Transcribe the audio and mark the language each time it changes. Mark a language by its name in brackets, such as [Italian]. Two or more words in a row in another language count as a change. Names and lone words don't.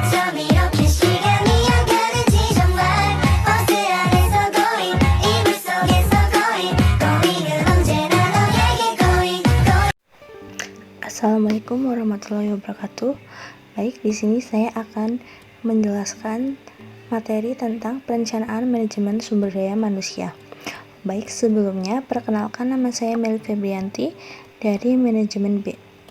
[Korean] 밤 이렇게 시간이 안 가는지 정말 버스 안에서 going 이불 속에서 going 은 언제나 너에게 going. [Arabic] السلام عليكم ورحمة الله وبركاته. [Indonesian] Baik, di sini saya akan menjelaskan materi tentang perencanaan manajemen sumber daya manusia. Baik, sebelumnya perkenalkan, nama saya Meli Febrianti dari manajemen B.